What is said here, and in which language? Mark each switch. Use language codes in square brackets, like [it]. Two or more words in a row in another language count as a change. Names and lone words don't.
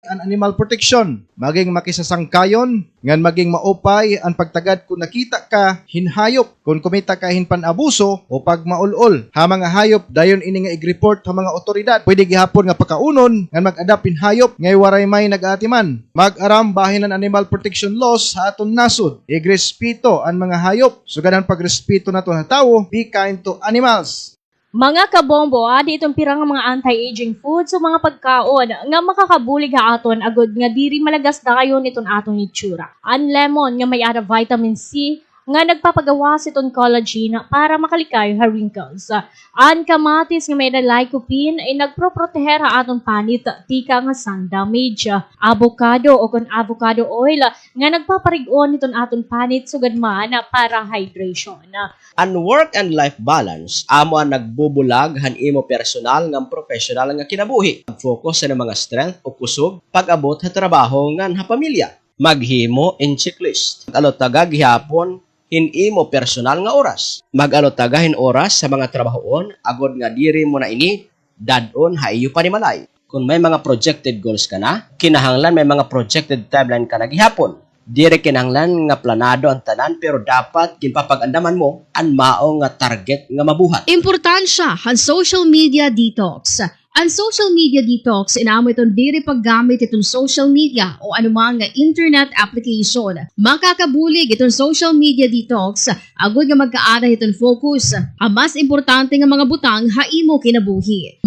[war] an [en] animal protection, [war] maging makisasangkayon, ngan maging maupay ang pagtagad kung nakita ka hinhayop, kung kumita ka hinpan-abuso o pag maulol. Ha mga hayop, dayon ini nga i-report sa mga otoridad. Pwede gihapon nga pakaunon, ngan mag-adapt hinhayop, ngay waray may nag-atiman. Mag-aram bahin ang [en] animal protection laws [war] sa aton nasod. Igrespeto ang mga hayop, sugadan pagrespeto nato na tao, [en] be kind to animals. [war] Mga kabombo, adi itong pirang mga anti-aging foods o mga pagkaon nga makakabulig ha aton agod nga diri malagas na kayo niton atong itsura. Ang lemon nga may ada vitamin C nga nagpapagawas iton collagen para makalikay ha wrinkles. Ang kamatis nga may da lycopene ay nagproproteher ha aton panit tika nga [en] sun damage. [war] Avocado o kon [en] avocado oil [war] nga nagpaparigon niton aton panit sugad man para hydration. [en] Ang work and life balance, [war] amo ang nagbubulag han imo personal nga professional nga kinabuhi. Focus sa mga strength o kusog pag-abot sa trabaho nga ha pamilya. Maghimo in checklist. Mag-alot tagag gihapon hin imo personal nga oras. Mag-alot tagahin oras sa mga trabahoon agod nga diri mo na ini dadon ha iyo panimalay. Kung may mga [en] projected goals [war] ka na, kinahanglan may mga [en] projected timeline [war] ka na gihapon. Dire kinahanglan nga planado ang tanan pero dapat ginpapag-andaman mo ang mao nga target nga mabuhat. Importansya ang [en] social media detox. [war] Ang [en] social media detox, [war] inamo itong diri paggamit itong [en] social media [war] o anumang nga [en] internet application. [war] Makakabulig itong [en] social media detox, [war] agod nga magkaada itong focus. Ang mas importante nga mga butang haimo kinabuhi.